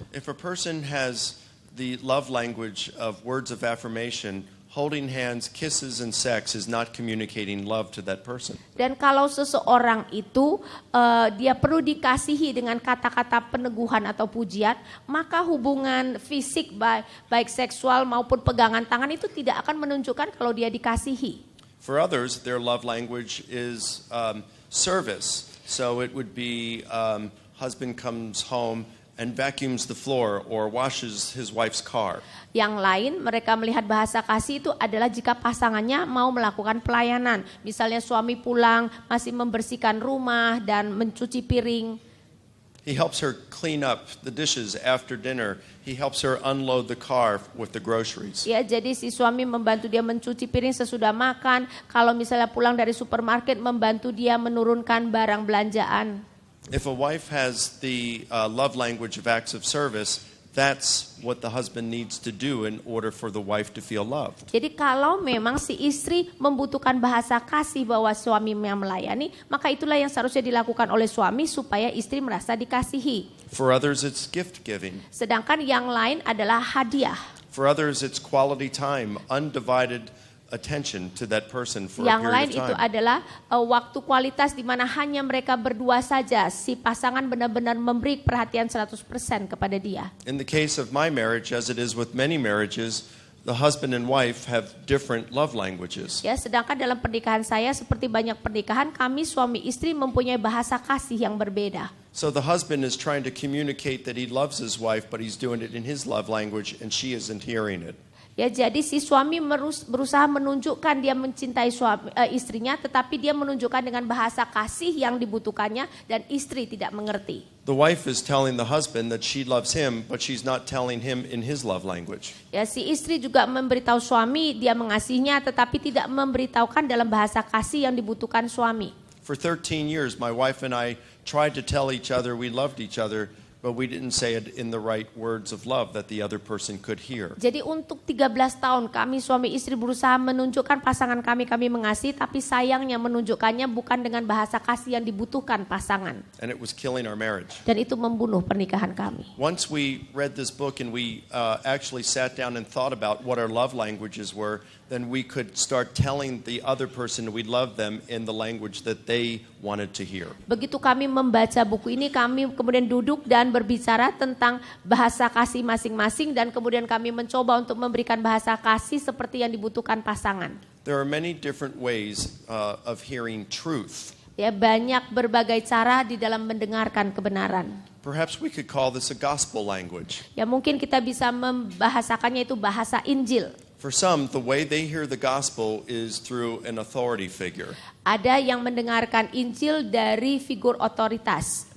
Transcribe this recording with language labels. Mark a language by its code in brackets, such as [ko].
[en] If a person has the love language of words of affirmation, holding hands, kisses, and sex is not communicating love to that person. [id] Dan kalau seseorang itu dia perlu dikasihi dengan kata-kata peneguhan atau pujian, maka hubungan fisik baik seksual maupun pegangan tangan itu tidak akan menunjukkan kalau dia dikasihi. [en] For others, their love language is service. So it would be husband comes home and vacuums the floor or washes his wife's car. [id] Yang lain mereka melihat bahasa kasih itu adalah jika pasangannya mau melakukan pelayanan. Misalnya suami pulang masih membersihkan rumah dan mencuci piring. [en] He helps her clean up the dishes after dinner. He helps her unload the car with the groceries. [id] Ya, jadi si suami membantu dia mencuci piring sesudah makan. Kalau misalnya pulang dari supermarket membantu dia menurunkan barang belanjaan. [en] If a wife has the love language of acts of service, that's what the husband needs to do in order for the wife to feel loved. [id] Jadi kalau memang si istri membutuhkan bahasa kasih bahwa suaminya melayani, maka itulah yang seharusnya dilakukan oleh suami supaya istri merasa dikasihi. [en] For others, it's gift giving. [id] Sedangkan yang lain adalah hadiah. [en] For others, it's quality time, undivided attention to that person for a [id] Yang lain [en] period of [id] itu [en] time. [id] adalah waktu kualitas di mana hanya mereka berdua saja. Si pasangan benar-benar memberi perhatian 100% kepada dia. [en] In the case of my marriage, as it is with many marriages, the husband and wife have different love languages. [id] Ya, sedangkan dalam pernikahan saya seperti banyak pernikahan, kami suami istri mempunyai bahasa kasih yang berbeda. [en] So the husband is trying to communicate that he loves his wife, but he's doing it in his love language and she isn't hearing it. [id] Ya, jadi si suami berusaha menunjukkan dia mencintai istrinya, tetapi dia menunjukkan dengan bahasa kasih yang dibutuhkannya dan istri tidak mengerti. [en] The wife is telling the husband that she loves him, but she's not telling him in his love language. [id] Ya, si istri juga memberitahu suami dia mengasihinya, tetapi tidak memberitahukan dalam bahasa kasih yang dibutuhkan suami. [en] For 13 years, my wife and I tried to tell each other we loved each other, but we didn't say it in the right words of love that the other person could hear. [id] Jadi untuk 13 tahun kami suami istri berusaha menunjukkan pasangan kami mengasihi, tapi sayangnya menunjukkannya bukan dengan bahasa kasih yang dibutuhkan pasangan. [en] And it was killing our marriage. [id] Dan itu membunuh pernikahan kami. [en] Once we read this book and we actually sat down and thought about what our love languages were, then we could start telling the other person we love them in the language that they wanted to hear. [id] Begitu kami membaca buku ini, kami kemudian duduk dan berbicara tentang bahasa kasih masing-masing, dan kemudian kami mencoba untuk memberikan bahasa kasih seperti yang dibutuhkan pasangan. [en] There are many different ways of hearing truth. [id] Ya, banyak berbagai cara di dalam mendengarkan kebenaran. [en] Perhaps we could call this a gospel language. [id] Ya, mungkin kita bisa membahasakannya itu bahasa Injil. [en] For some, the way they hear the gospel is through an authority figure. [id] Ada yang mendengarkan Injil dari figur otoritas.